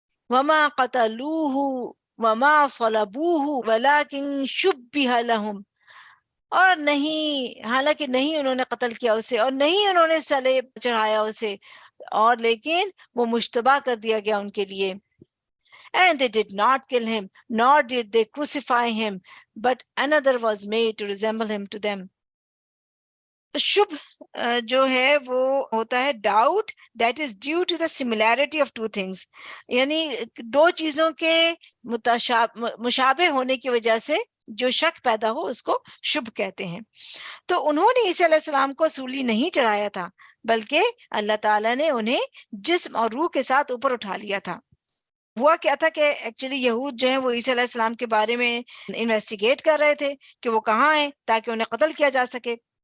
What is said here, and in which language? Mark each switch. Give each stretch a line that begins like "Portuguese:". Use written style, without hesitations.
Arabic: وما قتلوہ وما صلبوہ ولکن شبہ لہم،
Urdu: اور نہیں، حالانکہ نہیں انہوں نے قتل کیا اسے اور نہیں انہوں نے صلیب چڑھایا اسے، اور لیکن وہ مشتبہ کر دیا گیا ان کے لیے.
English: And they did not kill him, nor did they crucify him, but another was made to resemble him to them.
Urdu: شبہ جو ہے وہ ہوتا ہے
English: doubt that is due to the similarity of two things,
Urdu: یعنی دو چیزوں کے مشابہ ہونے کی وجہ سے جو شک پیدا ہو اس کو شبہ کہتے ہیں۔ تو انہوں نے عیسیٰ علیہ السلام کو سولی نہیں چڑھایا تھا، بلکہ اللہ تعالیٰ نے انہیں جسم اور روح کے ساتھ اوپر اٹھا لیا تھا۔ ہوا کیا تھا کہ ایکچولی یہود جو ہیں وہ عیسیٰ علیہ السلام کے بارے میں انویسٹیگیٹ کر رہے تھے کہ وہ کہاں ہیں تاکہ انہیں قتل کیا جا سکے۔